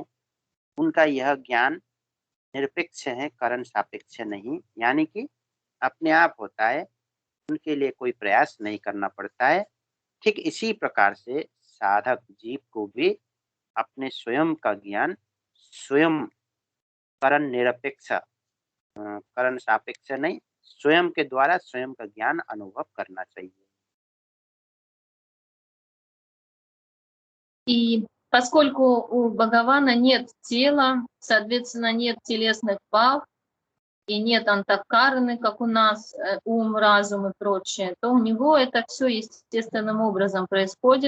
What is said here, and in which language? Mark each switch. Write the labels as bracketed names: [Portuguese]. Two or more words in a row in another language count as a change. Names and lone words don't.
[Hindi] उनका यह ज्ञान निरपेक्ष है, करण सापेक्ष नहीं, यानी कि अपने आप होता है, उनके लिए कोई प्रयास नहीं करना पड़ता है। ठीक इसी प्रकार से साधक जीव को भी अपने स्वयं का ज्ञान स्वयं करण निरपेक्ष, करण सापेक्ष नहीं, स्वयं के द्वारा स्वयं का ज्ञान अनुभव करना चाहिए। [Russian] И поскольку у Бхагавана нет тела, соответственно, нет телесных прав, и нет антакараны, как у нас, ум, разум и прочее, то у него это все естественным образом происходит.